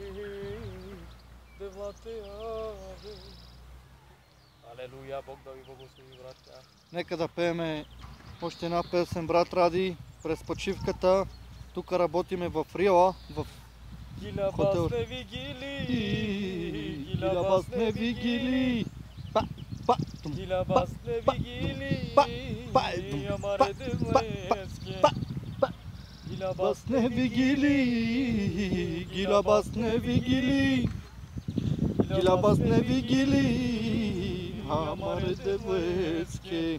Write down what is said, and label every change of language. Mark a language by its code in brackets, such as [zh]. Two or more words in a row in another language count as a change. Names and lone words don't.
[bg] Алелуя, Бог да ви благослови, братя. Нека да пееме още една песен, брат Ради, през почивката. Тук работиме в Рила, в хотел. [rom] Гилабасне вигили, Гилабасне вигили, амаре девлески. Гилабасне вигили, гилабасне вигили, гилабасне вигили, амаре девлески.